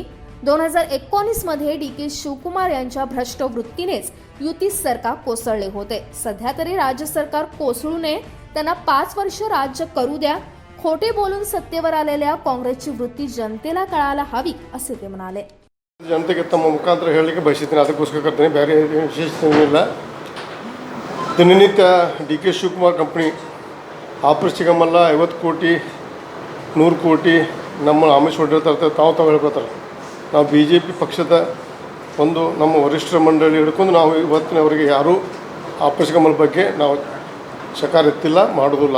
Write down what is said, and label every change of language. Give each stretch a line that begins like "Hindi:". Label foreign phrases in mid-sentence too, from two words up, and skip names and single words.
Marathi: 2019 मध्ये DK शिवकुमार यांच्या भ्रष्ट वृत्तीनेच युती सरकार कोसळले होते. सध्या तरी राज्य सरकार कोसळू नये, त्यांना 5 वर्ष राज्य करू द्या. खोटे बोलून सत्तेवर आलेल्या काँग्रेसची वृत्ती जनतेला कळायला हवी असे ते म्हणाले.
Kannada: ಜನತೆಗೆ ತಮ್ಮ ಮುಖಾಂತರ ಹೇಳಲಿಕ್ಕೆ ಬಯಸಿದ್ದೀನಿ, ಅದಕ್ಕೋಸ್ಕರ ಕರ್ತೀನಿ, ಬೇರೆ ವಿಶೇಷ ಏನಿಲ್ಲ. ದಿನನಿತ್ಯ DK ಶಿವಕುಮಾರ್ ಕಂಪ್ನಿ ಆಪರೇಷನ್ ಕಮಲ 50 ಕೋಟಿ 100 ಕೋಟಿ ನಮ್ಮ ಆಮಿಷ ಹೊಡಿರ್ತಾರೆ, ತಾವು ಹೇಳ್ಕೊತಾರೆ. ನಾವು BJP ಪಕ್ಷದ ಒಂದು ನಮ್ಮ ವರಿಷ್ಠರ ಮಂಡಳಿ ಹಿಡ್ಕೊಂಡು ನಾವು ಇವತ್ತಿನವರೆಗೆ ಯಾರೂ ಆಪರೇಷನ್ ಕಮಲ ಬಗ್ಗೆ ನಾವು ಶಕಾರ ಎತ್ತಿಲ್ಲ, ಮಾಡೋದಿಲ್ಲ.